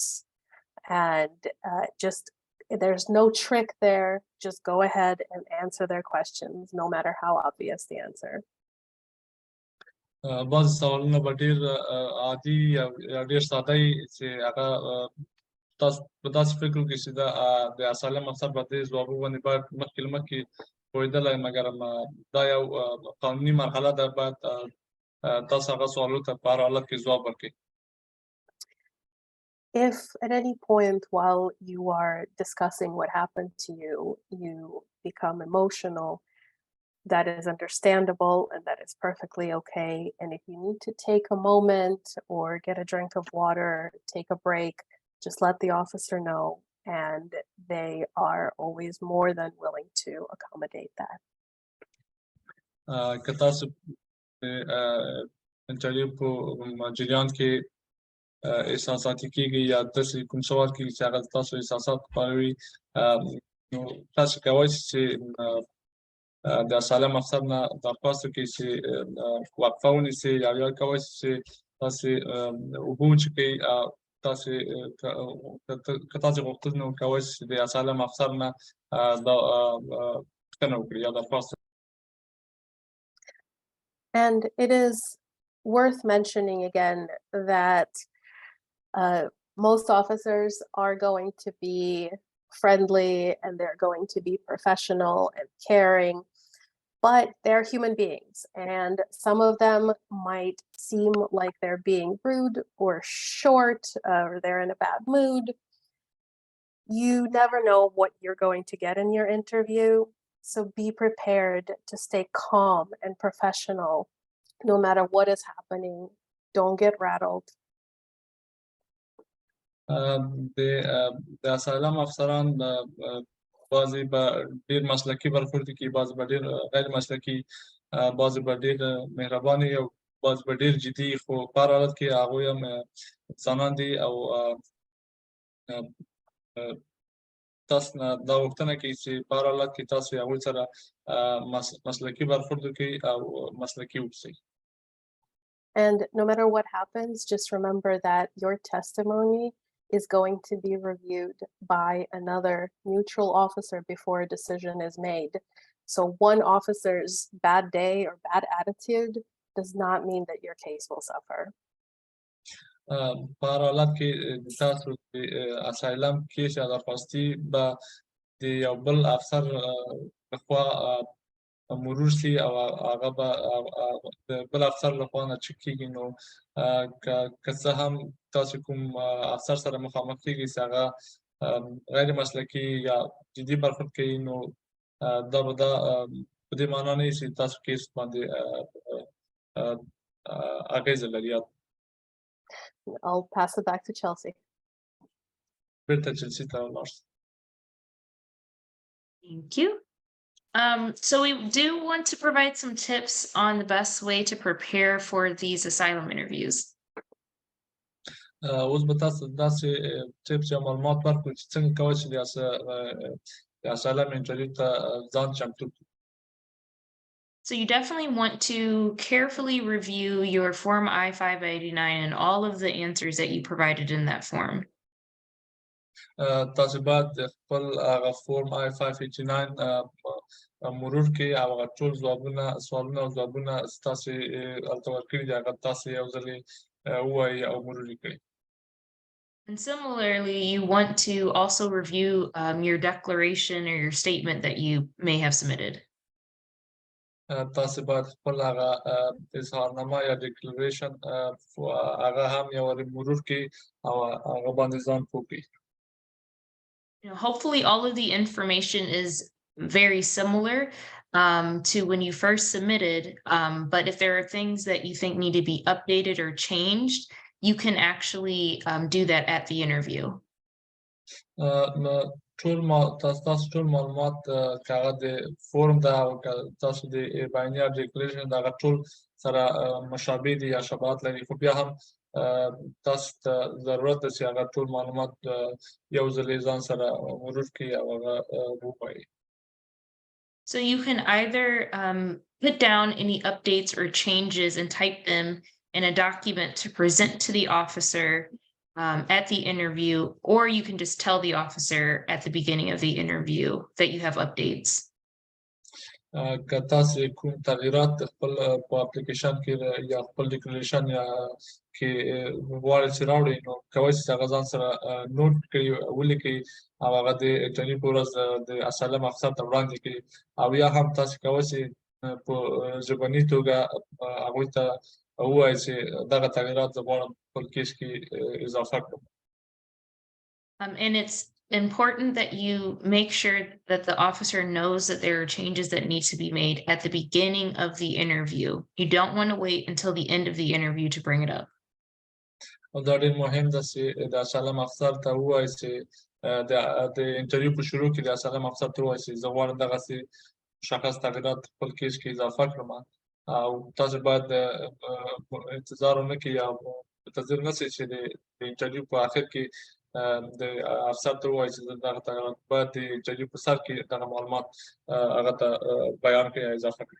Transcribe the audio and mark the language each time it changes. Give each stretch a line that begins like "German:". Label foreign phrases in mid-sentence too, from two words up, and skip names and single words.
English: And there's no trick there. Just go ahead and answer their questions, no matter how obvious the answer.
Pashto: بعضې سوالونه به ډېر عادي یا ډېر ساده وي چې هغه تاسو په داسې فکر وکړئ چې د اسالم افسر به دې ځوابونه باندې باید مخکې له مخکې پوهېدلی، مګر دا یو قانوني مرحله ده، باید تاسو هغه سوالونو ته په هر حالت کې ځواب ورکړئ.
English: If at any point while you are discussing what happened to you, you become emotional, that is understandable and that is perfectly okay. And if you need to take a moment or get a drink of water, take a break, just let the officer know, and they are always more than willing to accommodate that.
Pashto: که تاسو انټرویو په جریان کې احساساتي کېږي یا داسې کوم سوال کېږي چې هغه تاسو احساسات پاروي، نو تاسو کولی شئ چې د اسالم افسر نه درخواست وکړئ چې وقفه ونیسئ، یا بیا کولی شئ چې تاسې اوبه وڅښئ. تاسې که تاسې غوښتل نو کولی شئ چې د اسالم افسر نه دا پوښتنه وکړئ یا درخواست.
English: And it is worth mentioning again that most officers are going to be friendly and they're going to be professional and caring, but they're human beings, and some of them might seem like they're being rude or short or they're in a bad mood. You never know what you're going to get in your interview, so be prepared to stay calm and professional no matter what is happening. Don't get rattled.
Pashto: د اسالم افسران بعضې به ډېر مسلکي برخورد کوي، بعضې به ډېر غیر مسلکي، بعضې به ډېر مهربانه وي او بعضې به ډېر جدي، خو په هر حالت کې هغوی هم انسانان دي او تاسو نه دا غوښتنه کوي چې په هر حالت کې تاسو هغوی سره مسلکي برخورد وکړئ او مسلکي اوسئ.
English: And no matter what happens, just remember that your testimony is going to be reviewed by another neutral officer before a decision is made. So one officer's bad day or bad attitude does not mean that your case will suffer.
Pashto: په هر حالت کې تاسو د اسایلم کیس یا درخواستي به د یو بل افسر لخوا مرور شي او هغه به د بل افسر لخوا نه چک کېږي. نو که څه هم تاسو کوم افسر سره مخامخ کېږئ چې هغه غیر مسلکي یا جدي برخورد کوي، نو دا په دې معنا نه وي چې تاسو کیس باندې اغېزه لري.
English: I'll pass it back to Chelsea.
Pashto: بیرته چلسي ته ولاړ شئ.
English: Thank you. So we do want to provide some tips on the best way to prepare for these asylum interviews.
Pashto: اوس به تاسو داسې ټیپس یا معلومات ورکړو چې څنګه کولی شئ د اسایلم انټرویو ته ځان چمتو کړو.
English: So you definitely want to carefully review your Form I-589 and all of the answers that you provided in that form.
Pashto: تاسو باید خپل هغه فورم I-589 مرور کړئ او هغه ټول سوالونه او ځوابونه تاسو هلته ورکړي دي هغه تاسو یو ځل ووایئ او مرور یې کړئ.
English: And similarly, you want to also review your declaration or your statement that you may have submitted.
Pashto: تاسو باید خپل هغه اظهارنامه یا ډیکلریشن هغه هم یو وارې مرور کړئ او هغه باندې ځان پوه کړئ.
English: Hopefully all of the information is very similar to when you first submitted, but if there are things that you think need to be updated or changed, you can actually do that at the interview.
Pashto: تاسو ټول معلومات که هغه د فورم ده او که تاسو د بیانیه ډیکلریشن د هغه ټول سره مشابه دي یا شباهت لري، خو بیا هم تاسو ته ضرورت ده چې هغه ټول معلومات یو ځل یې ځان سره مرور کړئ او هغه ووایئ.
English: So you can either put down any updates or changes and type them in a document to present to the officer at the interview, or you can just tell the officer at the beginning of the interview that you have updates.
Pashto: که تاسو کوم تغییرات خپل په اپلیکیشن کې یا خپل ډیکلریشن یا کې غواړئ چې راوړئ، نو کولی شئ هغه ځان سره نوټ کړئ، ولیکئ او هغه د انټرویو په ورځ د اسالم افسر ته وړاندې کړئ، او یا هم تاسو کولی شئ په ژبني توګه هغوی ته ووایئ چې دغه تغییرات زه غواړم خپل کیس کې اضافه کړم.
English: And it's important that you make sure that the officer knows that there are changes that need to be made at the beginning of the interview. You don't want to wait until the end of the interview to bring it up.
Pashto: دا ډېر مهم ده چې د اسالم افسر ته ووایي چې د انټرویو په شروع کې د اسالم افسر ته ووایي چې زه غواړم دغسې مشخص تغییرات خپل کیس کې اضافه کړم، او تاسو باید انتظار ونه کړئ یا منتظر نه شئ چې د انټرویو په آخر کې د افسر ته ووایي چې دغه تغییرات باید د انټرویو په سر کې دغه معلومات هغه ته بیان کړئ یا اضافه کړئ.